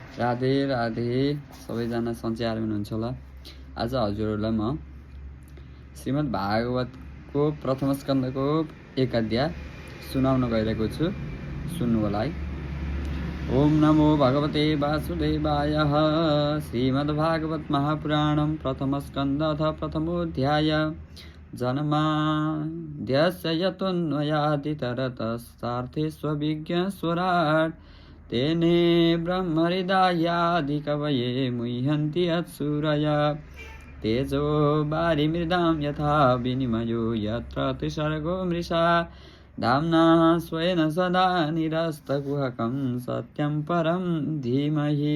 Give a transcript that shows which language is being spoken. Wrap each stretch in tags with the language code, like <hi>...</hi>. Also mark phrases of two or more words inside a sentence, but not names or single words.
<ne>राधे राधे सबैजना सन्चै आएर हुनुहुन्छ होला। आज हजुरहरूलाई म श्रीमद् भागवतको प्रथम स्कन्धको 1 अध्याय सुनाउन गइरहेको छु। सुन्नु होला है।</ne> <sa>ओम नमो भगवते वासुदेवाय। श्रीमद्भागवत महापुराणं प्रथम स्कन्ध अथ प्रथमोऽध्याय। जन्माद्यस्य यतोऽन्वयादितरतश्चार्थेष्वभिज्ञस्वराट् तेने ब्रह्महृदायादिकवये मुह्यन्ति यत्सूरया तेजो वारिमृदां यथा विनिमयो यत्र त्रिसर्गो मृषा धाम्ना स्वेन सदा निरस्तकुहकं सत्यं परं धीमहि।</sa>